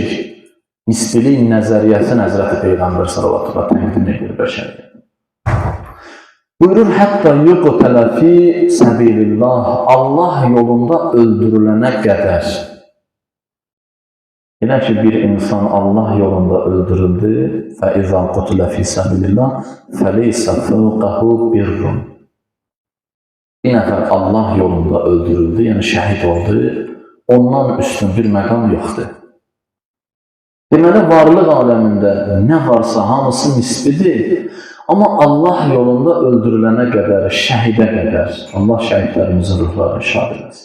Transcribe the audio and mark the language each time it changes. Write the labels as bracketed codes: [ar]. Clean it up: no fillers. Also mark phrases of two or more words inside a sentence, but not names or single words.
[az] Nisbilik nəzəriyyəsini Həzrəti Peyğəmbər sallallahu təqdim edir bəşəriyyət. Buyurur, [ar] حتى يقتل في سبيل الله, [az] Allah yolunda öldürülənə qədər. Elə ki, bir insan Allah yolunda öldürüldü, [ar] فَإِذَا قُتْلَ فِي سَبِلِ اللّٰهِ فَلَيْسَ فَوْقَهُ بِرٌّ. [az] Bir nəfər Allah yolunda öldürüldü, yəni şəhid oldu, ondan üstün bir məqam yoxdur. Deməli, varlıq aləmində nə varsa hamısı nisbidir, amma Allah yolunda öldürülənə qədər, şəhidə qədər, Allah şəhidlərimizin ruhlarını şad eləsin.